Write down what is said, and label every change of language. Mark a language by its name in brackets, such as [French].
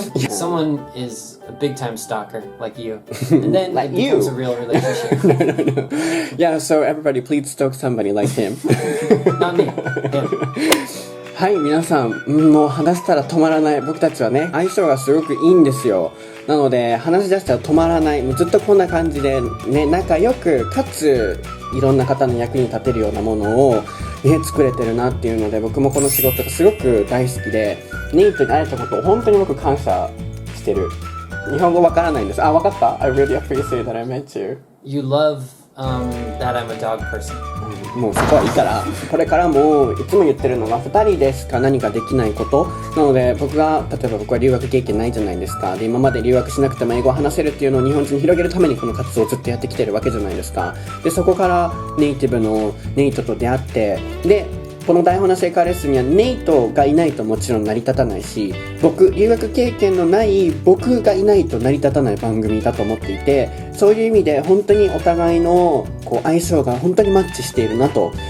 [English] Someone is a big-time stalker, like you, and then it becomes a real relationship. No. Yeah, so everybody please stalk somebody like him. Not me. Him. [Japanese] はい、皆さん、もう話したら止まらない。僕たちはね、相性がすごくいいんですよ。なので、話し出したら止まらない。もうずっとこんな感じで、ね、仲良く、かつ、いろんな方の役に立てるようなものを、作れてるなっていうので、僕もこの仕事がすごく大好きで、ネイトに会えたことを本当に僕感謝してる。日本語わからないんです。あ、わかった ? [English] I really appreciate that I met you. You love、that I'm a dog person. [Japanese] もうそこはいいから、これからもいつも言ってるのは2人でしか何かできないことなので、例えば僕は留学経験ないじゃないですか。で、今まで留学しなくても英語を話せるっていうのを日本人に広げるためにこの活動をずっとやってきてるわけじゃないですか。で、そこからネイティブのネイトと出会って、でこの台本なし英会話レッスンにはネイトがいないともちろん成り立たないし、留学経験のない僕がいないと成り立たない番組だと思っていて、そういう意味で本当にお互いの相性が本当にマッチしているなと。